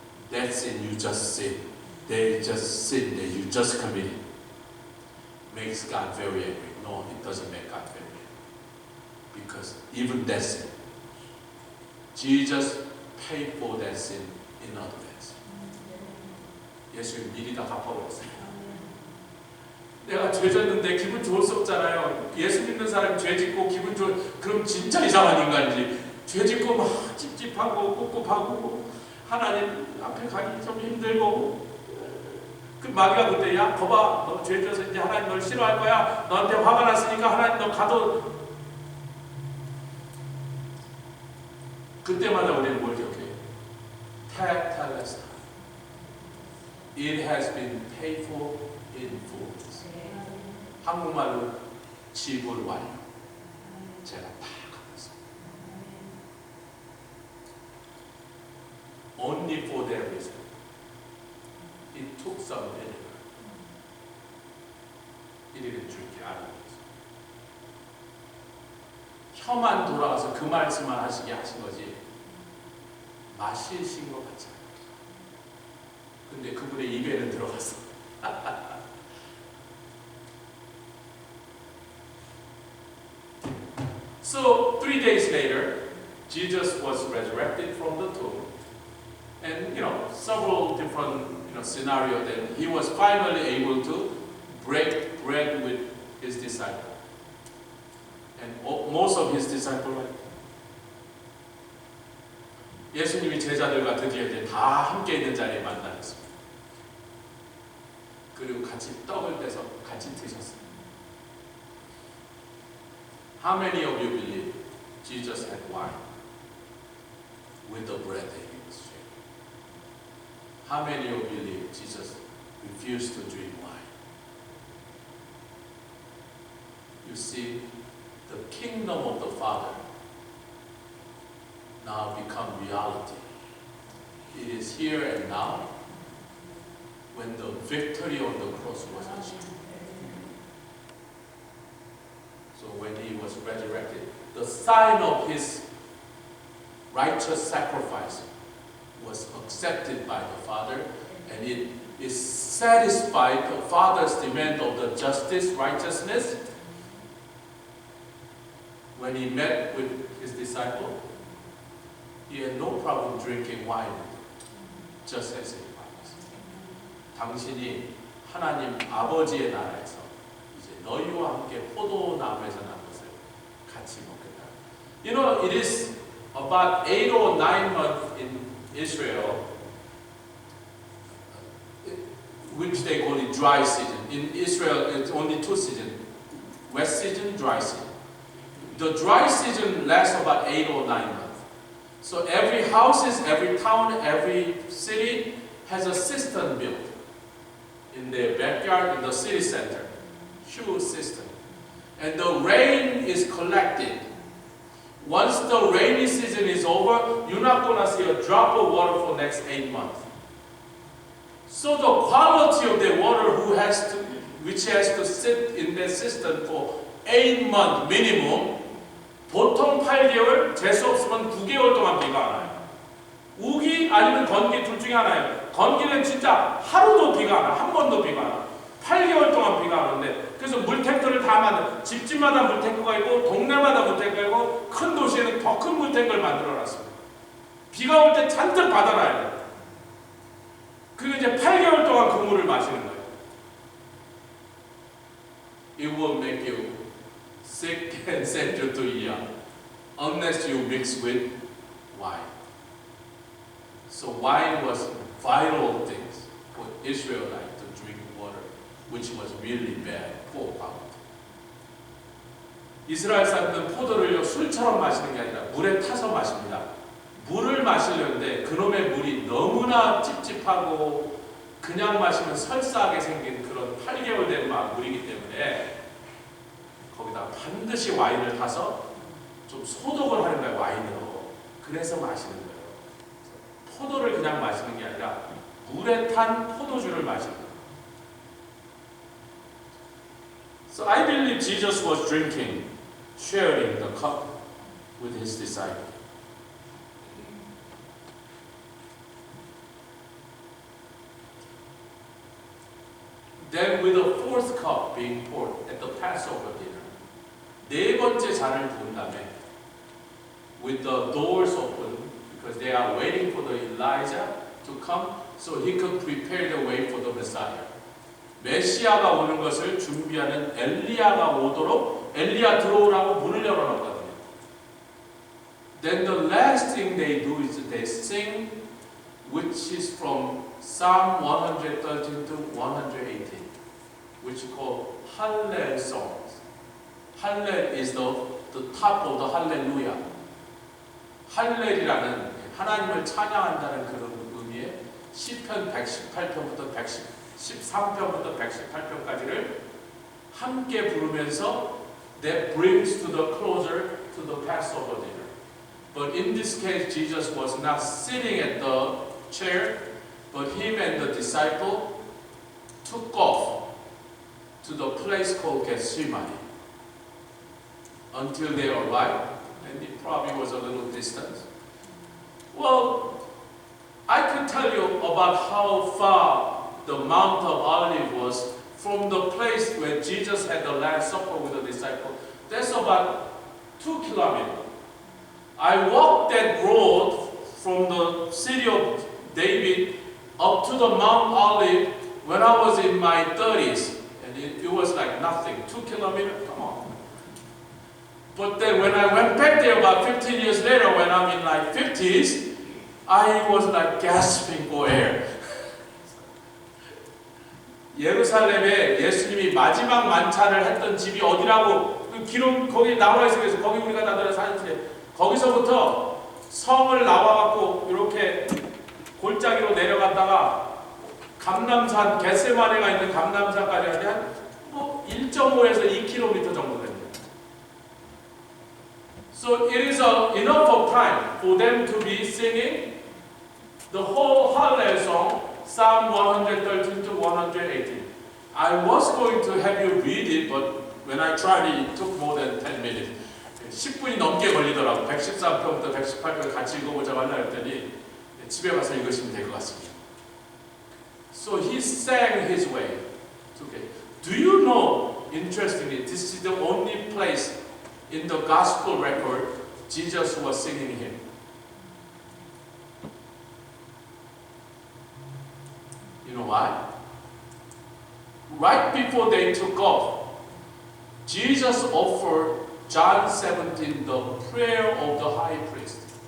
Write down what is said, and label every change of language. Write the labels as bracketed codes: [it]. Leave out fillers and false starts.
[en] That sin you just sin, they just sin that you just committed, makes God very angry. No, it doesn't make God very angry. Because even that sin, Jesus paid for that sin in advance. [ko] 예수님 미리 다 갚아버렸어요. 내가 죄 졌는데 기분 좋을 수 없잖아요. 예수 믿는 사람이 죄 짓고 기분 좋은, 그럼 진짜 이상한 인간이지. 죄 짓고 막 찝찝하고 꿉꿉하고 하나님 앞에 가기 좀 힘들고 그 마귀가 그때 야 거봐 너 죄 져서 이제 하나님 널 싫어할 거야. 너한테 화가 났으니까 하나님 너 가도. 그때마다 우리는 뭘 기억해요? 테텔레스타. [en] It has been paid for in full. [ko] 한국말로 지불 완료. 제가 다 갚았습니다. [en] Only for that reason. He took some vinegar. He didn't drink it out of it. [ko] 혀만 돌아가서 그 말씀만 하시게 하신 거지 마시신 것 같지 않아요. 근데 그분의 입에는 들어갔어. [en] So 3 days later, Jesus was resurrected from the tomb, and several different scenarios. Then he was finally able to break bread with his disciples, and most of his disciples. [ko] 예수님이 제자들과 드디어 이제 다 함께 있는 자리에 만나셨습니다. 그리고 같이 떡을 떼서 같이 드셨습니다. [en] How many of you believe Jesus had wine with the bread that he was sharing? How many of you believe Jesus refused to drink wine? You see, the kingdom of the Father now become reality. It is here and now when the victory on the cross was achieved. So when he was resurrected, the sign of his righteous sacrifice was accepted by the Father, and it is satisfied the Father's demand of the justice, righteousness. When he met with his disciple, he had no problem drinking wine, just as he promised. [ko] 당신이 하나님 아버지의 나라에서 이제 너희와 함께 포도나무에서 난 것을 같이 먹겠다. [en] It is about 8 or 9 months in Israel, which they call it dry season. In Israel, it's only 2 seasons: wet season, dry season. The dry season lasts about 8 or 9 months. So every houses, every town, every city has a cistern built in their backyard, in the city center. Huge cistern. And the rain is collected. Once the rainy season is over, you're not going to see a drop of water for the next 8 months. So the quality of the water which has to sit in the cistern for 8 months minimum, [ko] 보통 8개월, 재수 없으면 9개월 동안 비가 안 와요. 우기 아니면 건기 둘 중에 하나예요. 건기는 진짜 하루도 비가 안 와. 한 번도 비가 안 와. 8개월 동안 비가 안 오는데, 그래서 물탱크를 다 만들어. 집집마다 물탱크가 있고 동네마다 물탱크가 있고 큰 도시에는 더 큰 물탱크를 만들어놨습니다. 비가 올 때 잔뜩 받아놔야 돼요. 그리고 이제 8개월 동안 그 물을 마시는 거예요. [en] It will make you sick and send you to ER unless you mix with wine. So wine was vital things for Israelites to drink water, which was really bad, poor quality. [ko] 이스라엘 사람들은 포도를요 술처럼 마시는 게 아니라 물에 타서 마십니다. 물을 마시려는데 그놈의 물이 너무나 찝찝하고 그냥 마시면 설사하게 생긴 그런 8개월 된 물이기 때문에 거기다 반드시 와인을 타서 좀 소독을 하는 거예요, 와인으로. 그래서 마시는 거예요. 포도를 그냥 마시는 게 아니라 물에 탄 포도주를 마시는 거예요. [en] So I believe Jesus was drinking, sharing the cup with his disciples. Then with the 4th cup being poured at the Passover dinner, [ko] 네 번째 잔을 부은 다음에, [en] with the doors open, because they are waiting for the Elijah to come, so he could prepare the way for the Messiah. [ko] 메시아가 오는 것을 준비하는 엘리야가 오도록 엘리야 들어오라고 문을 열어놨거든요. [en] Then the last thing they do is they sing, which is from Psalm 113 to 118, which is called Hallel songs. Hallel is the top of the Hallelujah. [ko] 할렐이라는 하나님을 찬양한다는 그런 의미의 시편 118편부터 113편부터 118편까지를 함께 부르면서 [en] that brings to the closer to the Passover dinner. But in this case, Jesus was not sitting at the chair, but him and the disciple took off to the place called Gethsemane until they arrived, and it probably was a little distance. Well, I could tell you about how far the Mount of Olives was from the place where Jesus had the Last Supper with the disciples. That's about 2 kilometers. I walked that road from the city of David up to the Mount Olive when I was in my 30s. And it was like nothing. 2 kilometers? Come on. But then when I went back there about 15 years later, when I'm in my 50s, I was like gasping for air. [ko] 예루살렘에 예수님이 마지막 만찬을 했던 집이 어디라고 그 기록 거기 나와 있어요. 그래서 거기 우리가 다들 사는데 거기서부터 성을 나와갖고 이렇게 골짜기로 내려갔다가 감람산 겟세마네가 있는 감람산까지 하는데 한 1.5에서 2km 정도 됩니다. [en] So it is enough of time for them to be singing the whole Hallel song, Psalm 113 to 118. I was going to have you read it, but when I tried it took more than 10 minutes. [ko] 10분이 넘게 걸리더라고. 113편부터 118편 같이 읽어보자고 하려 했더니 집에 가서 읽으시면 될 것 같습니다. [en] So he sang his way. Okay. Do you know, interestingly, this is the only place in the gospel record Jesus was singing him. You know why? Right before they took off, Jesus offered John 17, the prayer of the high priest.